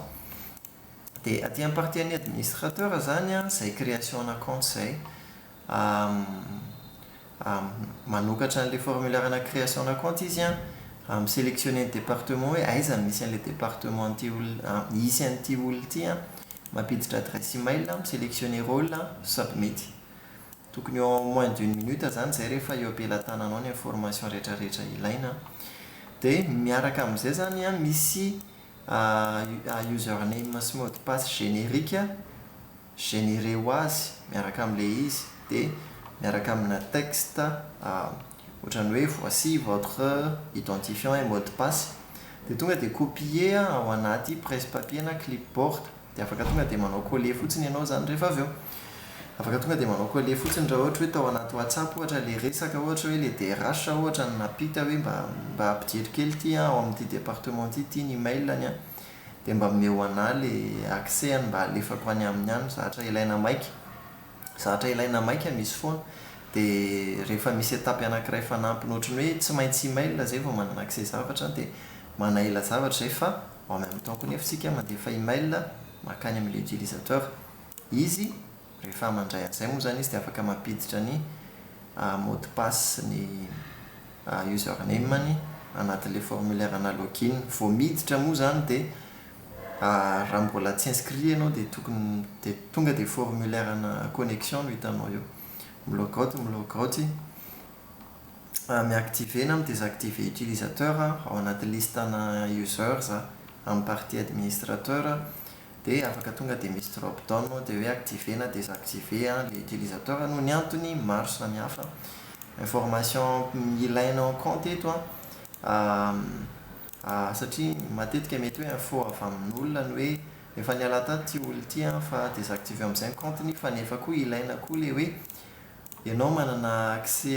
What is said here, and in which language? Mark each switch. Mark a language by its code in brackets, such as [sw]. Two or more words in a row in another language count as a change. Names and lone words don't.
[mg] Dia aty amin'ny partie an'ny administrateur zany izay création na compte izay manokatra an'ilay formulaire na création na compte izy sélectionner ny département hoe aiza misy an'ilay département misy an'ity olona ity mampiditra [fr] adresse email sélectionner rôle [mg] submit. Tokony eo [fr] en moins d'une minute [mg] zany zay rehefa eo am-pelatananao ny information rehetrarehetra ilaina. Dia miaraka amin'izay zany misy username sy [fr] mot de passe générique généré [mg] ho azy miaraka amin'ilay izy dia miaraka amina texte ohatrany hoe [fr] voici votre identifiant et mot de passe [mg] dia tonga dia copier ao anaty presse-papier na clipboard dia afaka tonga dia manao coller fotsiny ianao zany rehefa avy eo afaka tonga dia manao coller fotsiny raha ohatra hoe tao anaty WhatsApp ohatra le resaka ohatra hoe [fr] le DRH [mg] ohatra ny napita hoe mba ampijery kely ity ao amin'ity département ity ny emailany dia mba omeo anahy le accès mba alefako any amin'ny any zahatra ilaina maika misy foana dia rehefa misy étape anankiray fanampiny ohatrany hoe tsy maintsy email zay vao manana accès zavatra dia manaela zavatra zay fa [fr] en même temps [mg] koa nefa tsika mandefa email makany amin'ilay utilisateur izy rehefa mandray an'izay moa zany izy dia afaka mampiditra ny [fr] mot de passe [mg] ny username anatin'ilay formulaire na login vao miditra moa zany dia raha mbola tsy inscrit ianao dia tonga dia formulaire na connexion no hitanao eo milogout miactiver na midésactiver utilisateur ao anaty listana users amin'ny [fr] partie administrateur [mg] dia afaka tonga dia misy [en] drop down [mg] dia hoe activer na [fr] désactiver le utilisateur [mg] no ny antony maro samihafa information ilainao compte eto satria matetika mety hoe info avy amin'olona ny hoe efa niala taty olona ity fa désactiver amin'izay compteny fa nefa koa ilaina koa le hoe ianao manana accès